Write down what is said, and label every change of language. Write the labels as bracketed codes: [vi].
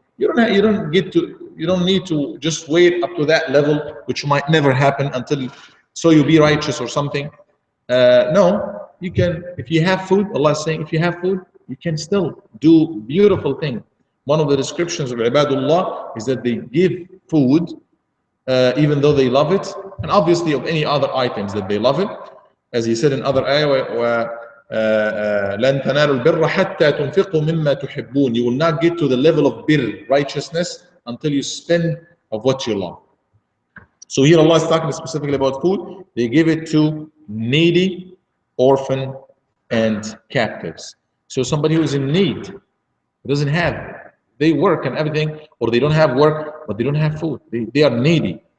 [en] You don't need to just wait up to that level, which might never happen until, so you be righteous or something. No, you can, if you have food, Allah is saying, if you have food, you can still do beautiful thing. One of the descriptions of ibadullah is that they give food even though they love it, and obviously of any other items that they love it. As he said in other ayah, [ar] لَن تَنَالُوا الْبِرَّ حَتَّى تُنْفِقُوا مِمَّا تُحِبُّونَ. [en] You will not get to the level of birr, righteousness, until you spend of what you love. So here Allah is talking specifically about food. They give it to needy, orphan, and captives. So somebody who is in need, who doesn't have, they work and everything, or they don't have work, but they don't have food. They are needy.